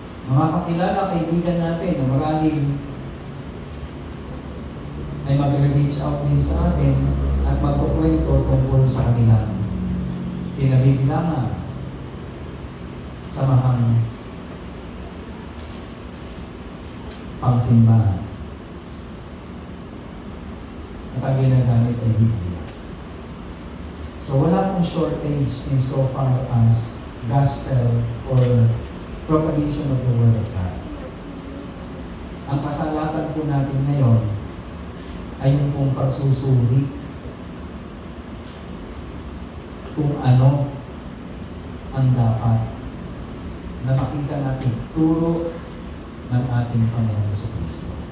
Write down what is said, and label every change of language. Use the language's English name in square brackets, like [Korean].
[Filipino] Mga kakilala, kaibigan natin na maraming ay mag-reach out din sa atin at magkukwento tungkol sa kanilang kinabibilangan, samahang pangsimbahan. At ang ginagamit ay Biblia. [English] So [Filipino] wala pong [English] shortage in so far as gospel or propagation of the Word of God. [Filipino] Ang kasalatan po natin ngayon ay yung pong pagsusuri kung ano ang dapat na makita natin turo ng ating Panginoon Jesucristo.